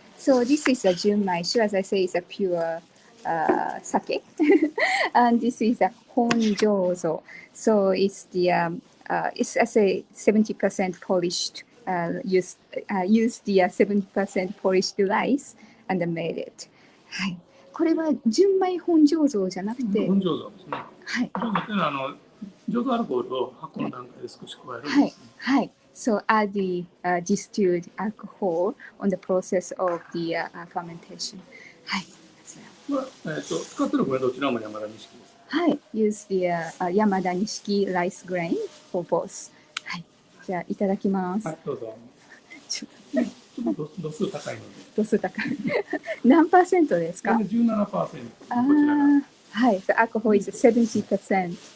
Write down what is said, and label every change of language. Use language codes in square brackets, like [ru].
[en] So this is a 純米酒, as I say, is a pure sake, and this is a 本醸造. So it's the it's as a 70% polished. Use the 70% polished rice and made it. [ja] はい。これは純米本醸造じゃなくて。本醸造ですね。はい。本醸造というのは醸造アルコールを発酵の段階で少し加えるんですね。はい。はい。 [en] So add the distilled alcohol on the process of the fermentation. [ja] はい。使ってるこれどちらも山田錦です。はい。 [en] Use the 山田錦 rice grain for both. はい。 [ja] じゃあいただきます。はい、どうぞ。ちょっちょっと度数高いので。度数高い。何%ですか？ 17%。 こちらが。 [en] はい、so alcohol is 70%。